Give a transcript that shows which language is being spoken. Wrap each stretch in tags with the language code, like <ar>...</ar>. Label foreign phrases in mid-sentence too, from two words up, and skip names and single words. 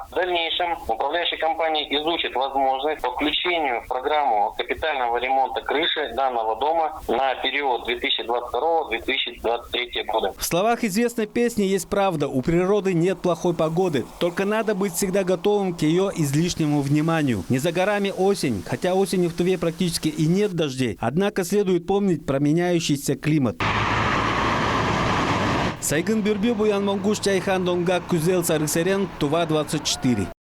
<ru>В дальнейшем управляющая компания изучит возможность по включению в программу капитального ремонта крыши данного дома на период 2022-2023 года. В словах известной песни есть правда. У природы нет плохой погоды. Только надо быть всегда готовым к ее излишнему вниманию. Не за горами осень. Хотя осенью в Туве практически и нет дождей. Однако следует помнить про меняющийся климат. Сайгын Бюрбю, Буян Монгуш, Чайхан Донгак, Кузел, Сарысерен, Тува 24.</ru>